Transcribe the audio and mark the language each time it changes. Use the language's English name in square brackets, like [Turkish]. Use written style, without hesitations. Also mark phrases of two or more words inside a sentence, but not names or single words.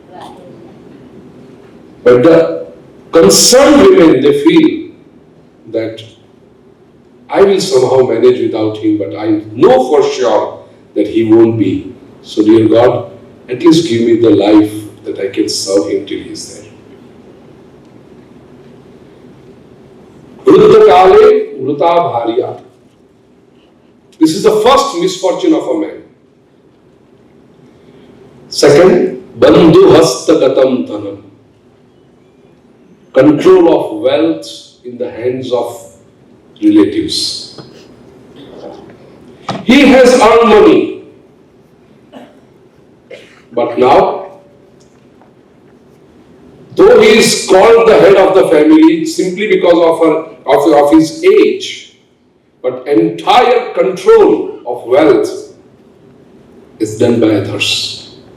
[English] But the concerned women, they feel that I will somehow manage without him, but I know for sure that he won't be. So dear God, at least give me the life that I can serve him till he is there. [Sanskrit] वृद्ध काले मृता भार्या. [English] This is the first misfortune of a man. Second, [Sanskrit] बन्धु हस्तगतं धनम्. [English] Control of wealth in the hands of relatives. He has earned money, but now, though he is called the head of the family simply because of his age, but entire control of wealth is done by others.